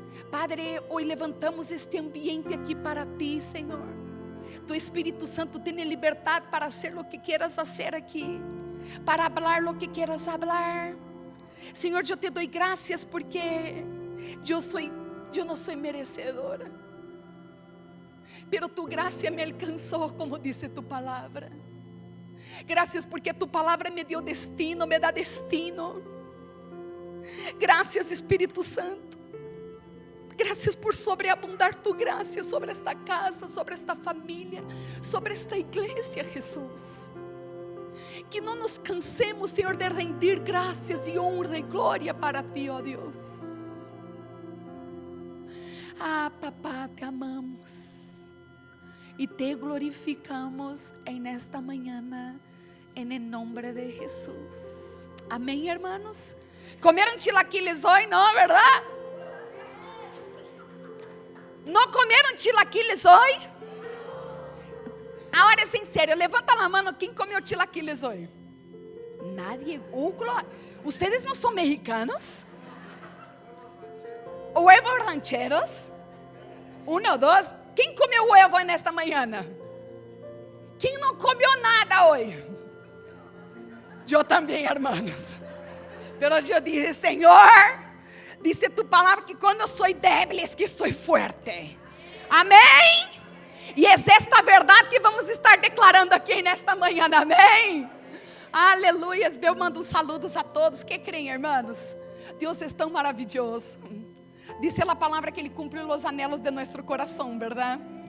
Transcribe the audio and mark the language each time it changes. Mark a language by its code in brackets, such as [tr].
[pt] Padre, hoje levantamos este ambiente aqui para ti, Senhor. Tu Espírito Santo tem liberdade para fazer o que quieras fazer aqui, para falar o que quieras falar. Senhor, eu te dou graças porque eu [es] yo no soy merecedora, pero tu gracia me alcanzó, como dice tu palabra. Gracias porque tu palabra me dio destino, me da destino. Gracias, Espíritu Santo. Gracias por sobreabundar tu gracia sobre esta casa, sobre esta família, sobre esta igreja, Jesus. [pt] Que não nos cansemos, Senhor, de rendir graças e honra e glória para ti, ó Deus. [es] Ah, papá, te amamos e te glorificamos en esta mañana, en el nombre de Jesús. Amém, hermanos. ¿Comeram chilaquiles hoy? No, ¿verdad? ¿No comieron chilaquiles hoy? Ahora es en serio, levanta la mano, ¿quién comió chilaquiles hoy? Nadie. ¿Ustedes no son mexicanos? ¿Huevos rancheros? 1, 2. ¿Quién comió huevo en esta mañana? ¿Quién no comió nada hoy? Yo también, hermanos. Pero yo dije, Señor, dice tu palabra que cuando soy débil es que soy fuerte. [pt] Amém? E é esta verdade que vamos estar declarando aqui nesta manhã, amém? Aleluia. Eu [es] mando saludos [pt] a todos que creem, irmãos. Deus é tão maravilhoso. Dice a palavra que Ele cumpre os anhelos de nosso coração, verdade?